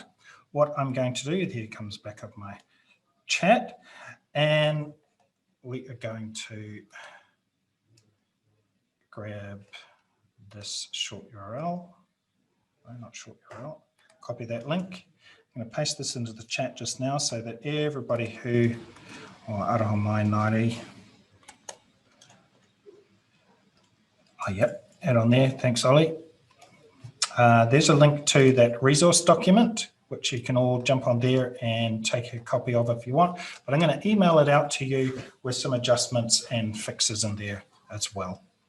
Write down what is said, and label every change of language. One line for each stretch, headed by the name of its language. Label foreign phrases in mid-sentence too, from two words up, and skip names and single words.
English: What I'm going to do, here comes back up my chat, and we are going to grab this short URL, not short URL, copy that link. I'm going to paste this into the chat just now so that everybody who,
Māori: aroha mai Ngāri,
English: oh yep, add on there, thanks Ollie. There's a link to that resource document which you can all jump on there and take a copy of if you want. But I'm going to email it out to you with some adjustments and fixes in there as well.